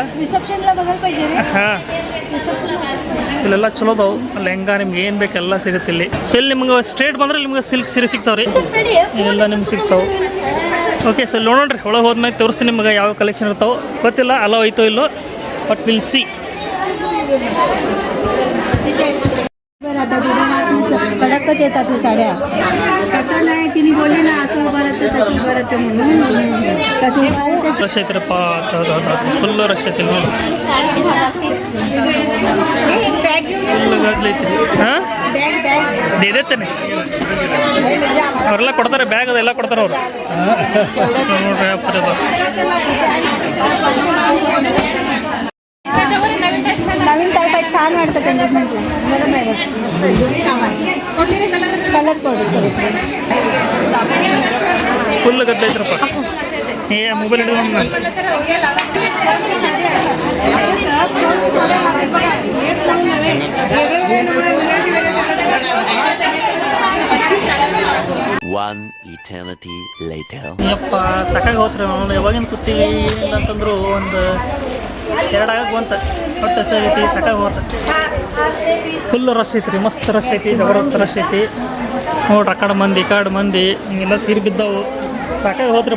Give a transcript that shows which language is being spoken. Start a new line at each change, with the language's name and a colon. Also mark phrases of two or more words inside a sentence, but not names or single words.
Kannada: ಹಾಂ ಇಲ್ಲೆಲ್ಲ ಚಲೋ ಅದಾವು. ಲೆಹಂಗಾ ನಿಮ್ಗೆ ಏನು ಬೇಕು ಎಲ್ಲ ಸಿಗುತ್ತೆ ಇಲ್ಲಿ. ಸೊ ಇಲ್ಲಿ ನಿಮ್ಗೆ ಸ್ಟ್ರೇಟ್ ಬಂದ್ರೆ ನಿಮ್ಗೆ ಸಿಲ್ಕ್ ಸೀರೆ ಸಿಗ್ತಾವ್ರಿ, ಇವೆಲ್ಲ ನಿಮ್ಗೆ ಸಿಗ್ತಾವೆ.
English: okay so
Kannada: ಇಲ್ಲಿ ನೋಡೋಣ್ರಿ, ಒಳಗೆ ಹೋದ್ಮೇಲೆ ತೋರಿಸ್ತೀನಿ ನಿಮ್ಗೆ ಯಾವ ಕಲೆಕ್ಷನ್ ಇರ್ತಾವೆ. ಗೊತ್ತಿಲ್ಲ ಅಲೋ ಐತೋ ಇಲ್ಲೋ,
English: but we'll see.
Marathi: कडकच येतात साड्या. तसं नाही तिने बोलली ना असं बरं म्हणून तसं
Kannada: ರಶ್ ಐತ್ರಪ್ಪ,
English: full rush
Kannada: ಐತಿ ನೋಡಿ. ಫುಲ್ ಗದ್ಲೈತಿ. ಹಾಂ ಇದೇತೇನೆ ಅವರೆಲ್ಲ ಕೊಡ್ತಾರೆ, ಬ್ಯಾಗ್ ಅದೆಲ್ಲ ಕೊಡ್ತಾರೆ ಅವರು. ನೋಡ್ರಿ ಯಾವ
Marathi: नवीन टाईप आहे, छान वाटतं त्यांच्यात म्हटलं. कलर
Kannada: ಫುಲ್ ಗದ್ದೈತ್ರಪ್ಪ. ಏ ಮೊಬೈಲ್ ಹಿಡಿದು
English: One eternity later.
Kannada: ಯಪ್ಪ ಸಾಕಾಗಿ ಹೋತ್ರಿ ಅವನು. ಯಾವಾಗಿನ ಕೂತೀವಿ ಏನಿಲ್ಲ ಅಂತಂದ್ರು ಒಂದು 2 ಆಗಕ್ಕೆ ಬಂತ. ಹೊಟ್ಟೆ ಐತಿ ಸಾಕಾಗಿ ಹೋತ.
English: full rush
Kannada: ಐತಿ ರೀ, ಮಸ್ತ್ ರಶ್ ಐತಿ, ಜಬರ್ದಸ್ತ್ ರಶ್ ಐತಿ ನೋಡ್ರಿ. ಆ ಕಡೆ ಮಂದಿ ಈ ಕಡೆ ಮಂದಿ ಹಿಂಗೆಲ್ಲ ಸೀರೆ ಬಿದ್ದಾವು. ಸಾಕಾಗಿ ಹೋದ್ರಪ್ಪ.